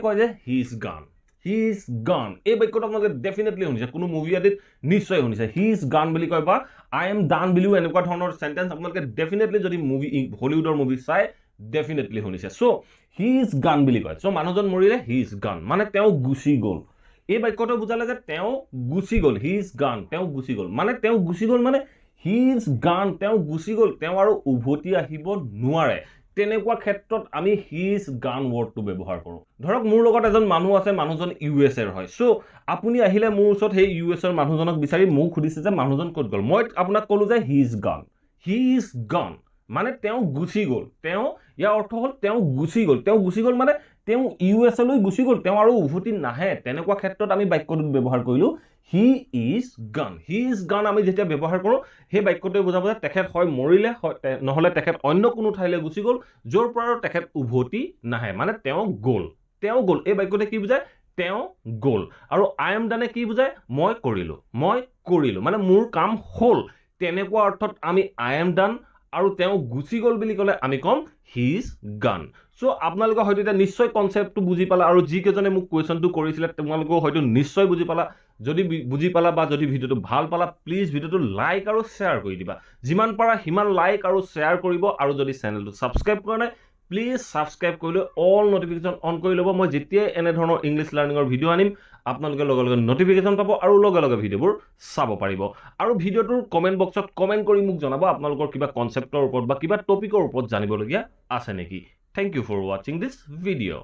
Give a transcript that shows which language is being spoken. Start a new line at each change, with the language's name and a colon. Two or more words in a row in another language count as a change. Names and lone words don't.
Assamese: কয় যে
English: he is gone
Assamese: এই বাক্যটো আপোনালোকে ডেফিনেটলি শুনিছে কোনো মুভি আদিত নিশ্চয় শুনিছে he is gone বুলি কয় বা
English: I am done
Assamese: বুলিও এনেকুৱা ধৰণৰ সেন্টেন্স আপোনালোকে ডেফিনেটলি যদি মুভি হলিউডৰ মুভি চাই ডেফিনেটলি শুনিছে সো
English: he is gone
Assamese: বুলি কয় সো মানুহজন মৰিলে
English: he is gone
Assamese: মানে তেওঁ গুচি গ'ল এই বাক্যটো বুজালে যে তেওঁ গুচি গ'ল
English: he is gone
Assamese: তেওঁ গুচি গ'ল মানে he
English: is gone
Assamese: তেওঁ গুচি গ'ল তেওঁ আৰু উভতি আহিব নোৱাৰে তেনেকুৱা ক্ষেত্ৰত আমি
English: he is gone
Assamese: wordটো ব্যৱহাৰ কৰো ধৰক মোৰ লগত এজন মানুহ আছে মানুহজন USA ৰ হয় সো আপুনি আহিলে মোৰ ওচৰত সেই US ৰ মানুহজনক বিচাৰি মোক খুদিছে যে মানুহজন ক'ত গ'ল মই আপোনাক ক'লো যে
English: he is gone
Assamese: মানে তেওঁ গুচি গ'ল ইয়াৰ অৰ্থ হ'ল তেওঁ গুচি গ'ল মানে তেওঁ USA লৈ গুচি গ'ল তেওঁ আৰু উভতি নাহে তেনেকুৱা ক্ষেত্ৰত আমি বাক্যটো ব্যৱহাৰ কৰিলো he is gone আমি যেতিয়া ব্যৱহাৰ কৰো সেই বাক্যটোৱে বুজাব যে তেখেত হয় মৰিলে নহলে তেখেত অন্য কোনো ঠাইলৈ গুচি গ'ল যৰ পৰা তেখেত উভতি নাহে মানে তেওঁ গ'ল এই বাক্যটোৱে কি বুজায় তেওঁ গ'ল আৰু
English: I am done
Assamese: কি বুজায় মই কৰিলোঁ মানে মোৰ কাম হ'ল তেনেকুৱা অৰ্থত আমি
English: I am done
Assamese: আৰু তেওঁ গুচি গ'ল বুলি ক'লে আমি ক'ম
English: he is gone
Assamese: সো আপোনালোকে হয়তো এটা নিশ্চয় কনসেপ্টটো বুজি পালা আৰু যি কেজনে মোক কোৱেশ্চনটো কৰিছিলে তোমালোকে হয়তো নিশ্চয় বুজি পালা যদি বুজি পালা বা যদি ভিডিওটো ভাল পালা প্লিজ ভিডিওটো লাইক আৰু শেয়াৰ কৰি দিবা যিমান পাৰা হিমান লাইক আৰু শেয়াৰ কৰিব আৰু যদি চেনেলটো সাবস্ক্ৰাইব কৰা নাই প্লিজ সাবস্ক্ৰাইব কৰিলে
English: all notification
Assamese: অন কৰি ল'ব মই যেতিয়া এনে ধৰণৰ ইংলিশ লাৰ্নিঙৰ ভিডিও আনিম আপোনালোকে লগে লগে নোটিফিকেশন পাব আৰু লগে লগে ভিডিওবোৰ চাব পাৰিব আৰু ভিডিওটোৰ কমেন্ট বক্সত কমেন্ট কৰি মোক জনাব আপোনালোকৰ কিবা কনসেপ্টৰ ওপৰত বা কিবা টপিকৰ ওপৰত জানিবলগীয়া আছে নেকি
English: thank you for watching this video